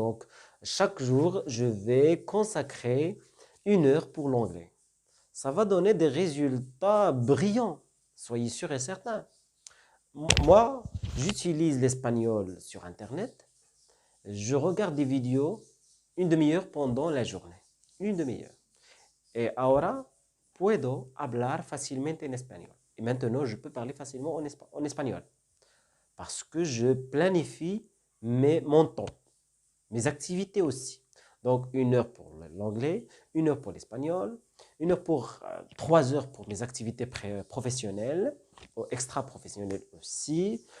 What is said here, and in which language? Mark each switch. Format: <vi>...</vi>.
<fr>Donc, chaque jour, je vais consacrer 1 heure pour l'anglais. Ça va donner des résultats brillants, soyez sûrs et certains. Moi, j'utilise l'espagnol sur Internet. Je regarde des vidéos 1 demi-heure pendant la journée. 1 demi-heure.</fr> <es>Et ahora puedo hablar fácilmente en espagnol.</es> <fr>Et maintenant, je peux parler facilement en espagnol. Parce que je planifie mon temps, mes activités aussi. Donc, 1 heure pour l'anglais, 1 heure pour l'espagnol, 1 heure pour 3 heures pour mes activités professionnelles, extra-professionnelles aussi.</fr>